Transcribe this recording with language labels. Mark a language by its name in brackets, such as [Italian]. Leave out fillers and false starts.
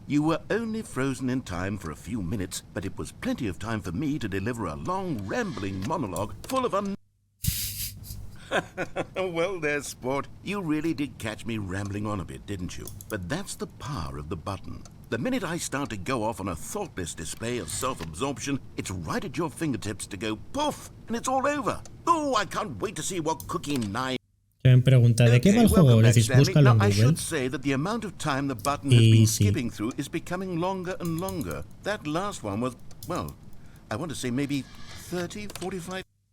[English] You were only frozen in time for a few minutes, but it was plenty of time for me to deliver a long, rambling monologue full of Well there, sport. You really did catch me rambling on a bit, didn't you? But that's the power of the button. The minute I start to go off on a thoughtless display of self-absorption, it's right at your fingertips to go poof, and it's all over. Oh, I can't wait to see what cooking knife... [Spanish] Que me pregunta, ¿de qué va el juego? Le decís, búscalo en Google. [English] I should say that the amount of time the button has been skipping through is becoming longer and longer. That last one was, well, I want to say maybe 30, 45...